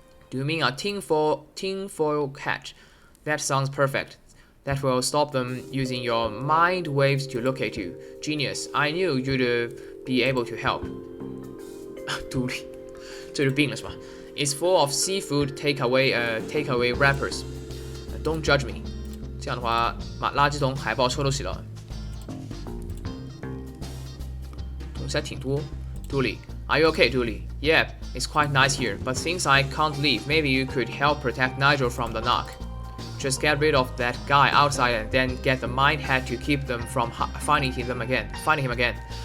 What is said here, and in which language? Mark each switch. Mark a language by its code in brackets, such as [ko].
[en] Do you mean a tinfoil hat? That sounds perfect. That will stop them using your mind waves to locate you. Genius. I knew you'd be able to help. Dooley. [zh] 这就病了是吧 [en] It's full of seafood takeaway wrappers. Don't judge me. [zh] 这样的话，把垃圾桶、海报车都洗了。东西还挺多。 [en] Dooley, are you okay, Dooley? Yeah, it's quite nice here, but since I can't leave, maybe you could help protect Nigel from the knock. Just get rid of that guy outside and then get the mind hat to keep them from finding him again.